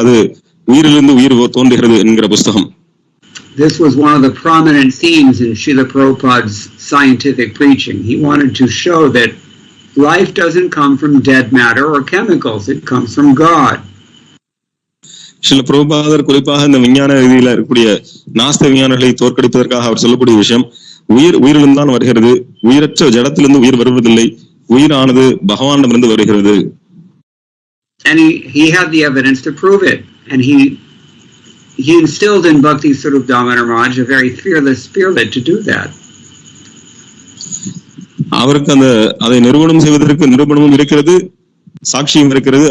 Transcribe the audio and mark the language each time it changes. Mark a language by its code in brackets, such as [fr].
[ta] அது உயிரிலிருந்து உயிர் தோன்றுகிறது என்கிற புஸ்தகம். [en] This was one of the prominent themes in Srila Prabhupada's scientific preaching. He wanted to show that life doesn't come from dead matter or chemicals, it comes from God. [ta] சில பிரபுபாதர் குறிப்பாக இந்த விஞ்ஞான ரீதியில இருக்கக்கூடிய நாஸ்த விஞ்ஞானிகளை தோற்கடிப்பதற்காக அவர் சொல்லக்கூடிய விஷயம், உயிரிலிருந்தான் வருகிறது, உயிரற்ற ஜடத்திலிருந்து உயிர் வருவதில்லை, உயிரானது பகவானிடமிருந்து வருகிறது. [en] And he had the evidence to prove it, and he instilled in Bhakti Swarup Damodar Maharaj a very fearless spirit to do that. [ta] அவருக்கு அதை நிரூபணம் செய்வதற்கு நிரூபணமும் இருக்கிறது, சாட்சியும் இருக்கிறது.